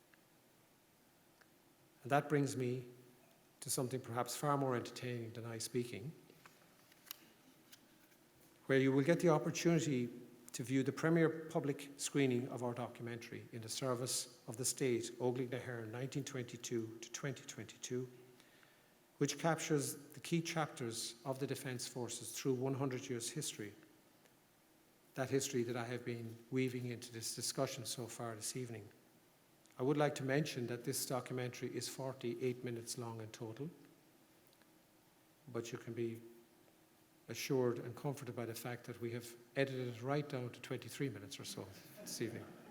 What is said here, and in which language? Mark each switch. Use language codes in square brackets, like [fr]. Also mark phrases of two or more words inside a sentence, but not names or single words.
[en] And that brings me to something perhaps far more entertaining than I speaking, where you will get the opportunity to view the premier public screening of our documentary, In the Service of the State, Óglaigh na hÉireann, 1922 to 2022, which captures the key chapters of the Defence Forces through 100 years' history, that history that I have been weaving into this discussion so far this evening. I would like to mention that this documentary is 48 minutes long in total, but you can be assured and comforted by the fact that we have edited it right down to 23 minutes or so this evening.